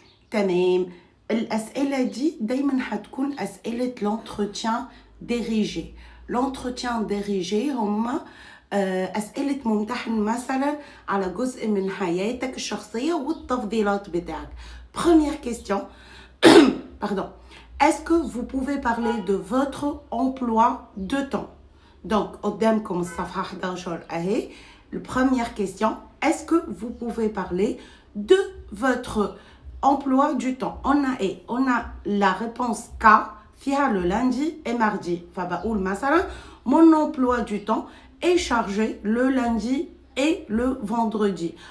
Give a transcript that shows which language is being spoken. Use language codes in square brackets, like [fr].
[ar] تمام، الأسئلة دي دايما هتكون أسئلة l'entretien dirigé. l'entretien dirigé هم أسئلة ممتحن مثلا على جزء من حياتك الشخصية والتفضيلات بتاعك. [fr] Première question. Pardon. Est-ce que vous pouvez parler de votre emploi de temps? [ar] Donc, قدامكم الصفحة 11 أهي. [fr] La première question. Est-ce que vous pouvez parler de votre emploi du temps? On a la réponse K [ar] فيها [fr] le lundi et mardi. [ar] فبقول مثلا [fr] mon emploi du temps est chargé le lundi et le vendredi.